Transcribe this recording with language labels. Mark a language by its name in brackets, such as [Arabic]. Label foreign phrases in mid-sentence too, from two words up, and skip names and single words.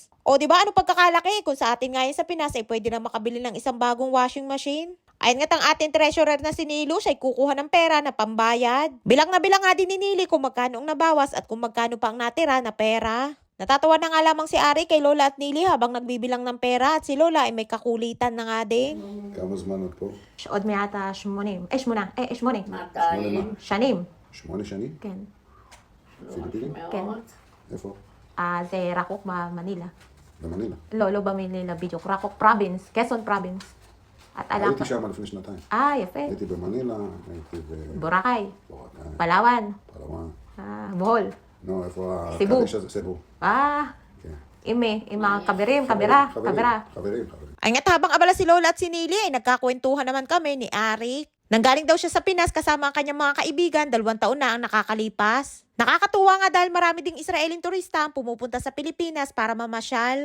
[Filipino] O diba ano pagkakalaki kung sa atin ngayon sa Pinas ay pwede na makabili ng isang bagong [English] washing machine. [Filipino] Ayon nga't ang ating treasurer na si Nilos ay kukuha ng pera na pambayad. Bilang na bilang nga din ni Nili kung magkano ang nabawas at kung magkano pa ang natira na pera. Natatawa na nga lamang si Ari kay Lola at Nili habang nagbibilang ng pera at si Lola ay may kakulitan na nga din. [Hebrew] כמה זמן את פה? עוד מעט 80. 8. 200. שנים. 8 שנים? כן. פיליפינים? כן. איפה? זה רחוק במנילה. במנילה. לא במנילה בדיוק. רחוק פרובינס. קסון פרובינס. את הייתי שם לפני שנתיים. יפה. הייתי במנילה, הייתי בורקאי. בבורקאי, פלאואן. פלוואן. בוהול. נו, איפה סיבוב. הקדיש הזה? סיבוב. [Filipino] עם mga kabira. [Hebrew] חברים. [Filipino] Ay nga't habang abala si Lola at si Nili ay nagkakwentuhan naman kami ni Arik. Nanggaling daw siya sa Pinas kasama ang kanyang mga kaibigan, 2 taon na ang nakakalipas. Nakakatuwa nga dahil marami ding Israeling turista ang pumupunta sa Pilipinas para mamasyal.